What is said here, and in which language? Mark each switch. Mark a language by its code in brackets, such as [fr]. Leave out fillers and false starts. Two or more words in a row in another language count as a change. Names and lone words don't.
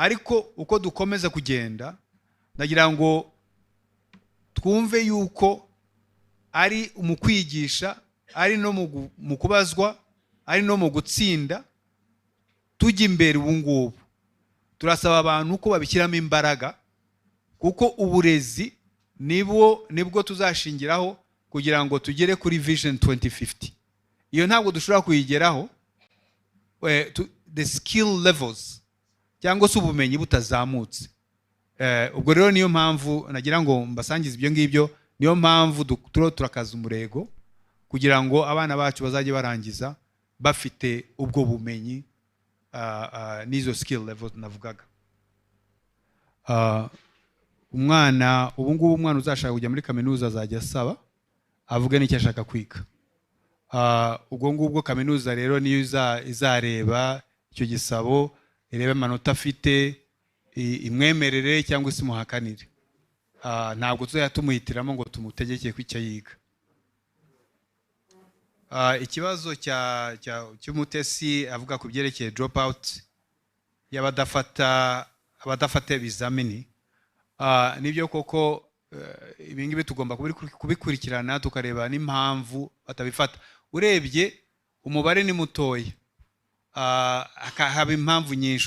[rw] ariko uko dukomeza kugenda ndagira ngo twumve yuko ari mu kwigisha, ari no mu kubazwa, ari no mu gutsinda tujya imbere. Ubu ngubu turasaba abantu ko babishyiramo imbaraga, kuko uburezi nibwo tuzashingiraho kugira ngo tugere kuri Vision 2050. Iyo ntabwo dushobora kuyigeraho [en] the skill levels [rw] cyangwa se ubumenyi butazamutse. Ubwo rero niyo mpamvu nagira ngo mbasangize ibyo ngibyo, niyo mpamvu turakaza umurego kugira ngo abana bacu bazajye barangiza bafite ubwo bumenyi n'izo [en] skill levels [rw] navugaga. Umwana ubu ngubu umwana uzashaka kujya muri kaminuza azajya asaba avuge n'icyo ashaka kwiga. Ubwo ngubwo kaminuza rero niyo izareba icyo gisabo, irebe amanota afite, imwemerere cyangwa se imuhakanire. Ntabwo tuzajya tumuhitiramo ngo tumutegeke ko icyo yiga. Ikibazo cy'umutesi avuga ku byerekeye [en] drop out [rw] y'abadafata ibizamini, nibyo koko ibi ngibi tugomba kubikurikirana tukareba n'impamvu batabifata. Urebye umubare ni mutoya, haba impamvu nyinshi.